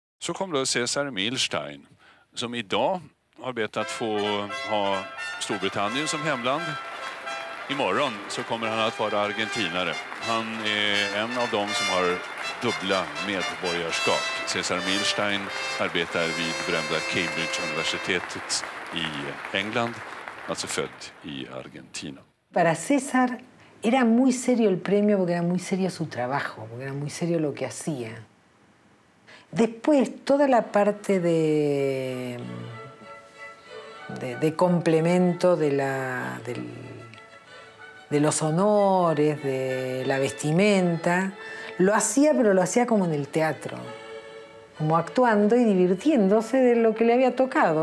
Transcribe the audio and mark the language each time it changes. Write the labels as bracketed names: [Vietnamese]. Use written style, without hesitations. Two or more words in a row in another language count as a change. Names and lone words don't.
[Swedish] Så kom då Cesar Milstein, som idag har bett att få ha Storbritannien som hemland. Imorgon så kommer han att vara argentinare. Han är en av dem som har dubbla medborgarskap. Cesar Milstein arbetar vid berömda Cambridge-universitetet i England, alltså född i Argentina. [Spanish] Para César era muy serio el premio porque era muy serio su trabajo, porque era muy serio lo que hacía. Después, toda la parte de complemento de los honores, de la vestimenta, lo hacía, pero lo hacía como en el teatro, como actuando y divirtiéndose de lo que le había tocado.